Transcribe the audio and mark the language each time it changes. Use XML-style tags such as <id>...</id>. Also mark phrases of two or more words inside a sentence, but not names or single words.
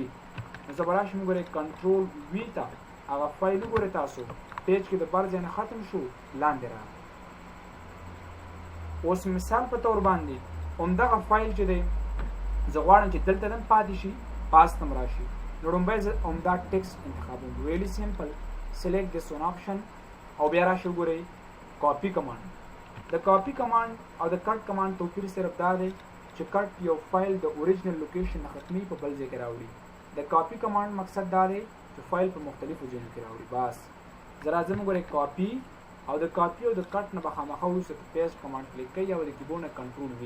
<ps>نو زه به راشم ګورئ</ps> <en>control V</en> <ps>ته هغه فایل وګورئ تاسو پیج کې د بر ځای نه ختم شو لاندې راغی. اوس مثال په طور باندې همدغه فایل چې دی زه غواړم چې دلته هم پاتې شي پاس ته م راشي. نو لومبی زه همدا ټیکسټ انتخابوم.</ps> <en>really simple select this one option</en> <ps>او بیا راشي وګورئ</ps> <en>copy command.</en> <ps>د</ps> <en>copy command</en> <ps>او د</ps> <en>cut command</en> <ps>توپیر صرف دا دی چې کټ یو فایل د</ps> <en>original location</en> <ps>نه ختمي په بل ځای کې راوړي. د</ps> <en>copy command</en> <ps>مقصد دا دی چې فایل په مختلفو ځایونو کې راوړي. بس زه راځم وګورئ کاپی او د کاپی او د کټ نه به خامخا وروسته په</ps> <en>paste command</en> <ps>کلیک کوئ او د کیبورډ نه</ps> <en>control V.</en>